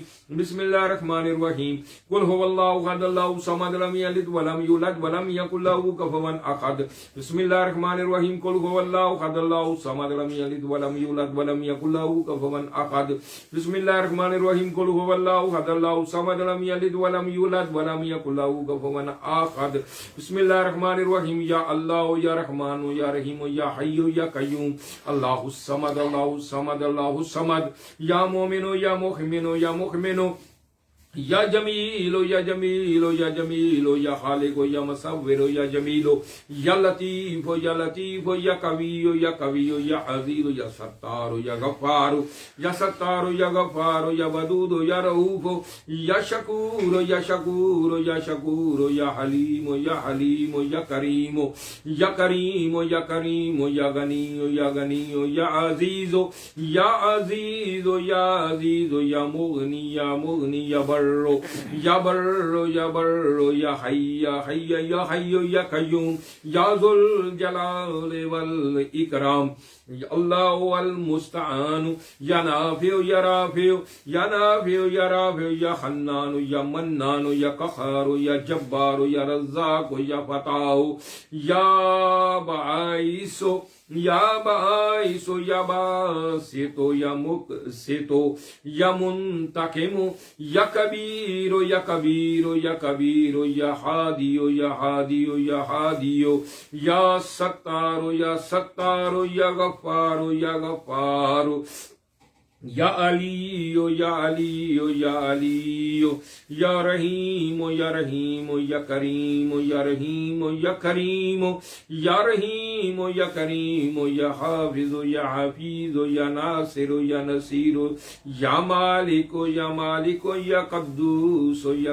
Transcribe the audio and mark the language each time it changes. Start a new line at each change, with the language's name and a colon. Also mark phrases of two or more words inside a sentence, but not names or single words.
Arabic: بسم اللہ الرحمن الرحیم قل هو اللہ احد اللہ الصمد لم یلد ولم یولد ولم یکن له کفوا احد. بسم اللہ الرحمن الرحیم قل هو اللہ احد اللہ الصمد لم یلد ولم یولد ولم یکن له کفوا احد. بسم اللہ الرحمن الرحیم قل هو اللہ احد اللہ الصمد لم یلد ولم یولد ولم یکن له کفوا احد. بسم اللہ الرحمن الرحیم یا اللہ یا رحمان یا رحیم یا حی یا قیوم اللہ الصمد اللہ الصمد یا مومن یا مؤمن یا مؤمن یا جمیل یا جمیل یا جمیل یا خالق یا مصور یا جمیل یا لطیف یا لطیف یا قوی یا قوی یا عزیز یا ستار یا غفار یا ستار یا غفار یا ودود یا رؤوف یا شکور یا شکور یا شکور یا حلیم یا حلیم یا کریم یا کریم یا کریم یا غنی یا غنی یا عزیز یا عزیز یا عزیز یا مغنی یا مغنی یا بر یا بر یا بر یا حی یا حی یا حی یا قیوم یا ذو الجلال والاکرام اللہ المستعان یا نافع یا رافع یا نافع یا رافع یا حنان یا منان یا قہار یا جبار یا رزاق یا فتاح یا باعث یا باعث یا باسط یا مقسط یا منتقم یا کبیر یا کبیر یا کبیر یا ہادی یا ہادی یا ہادی یا ستار یا ستار یا غفار یا غفار یا علی یا علی یا علی یا رحیم یا رحیم یا کریم یا رحیم یا کریم یا رحیم یا کریم یا حافظ یا حفیظ یا ناصر یا نصیر یا مالک یا مالک یا قدوس یا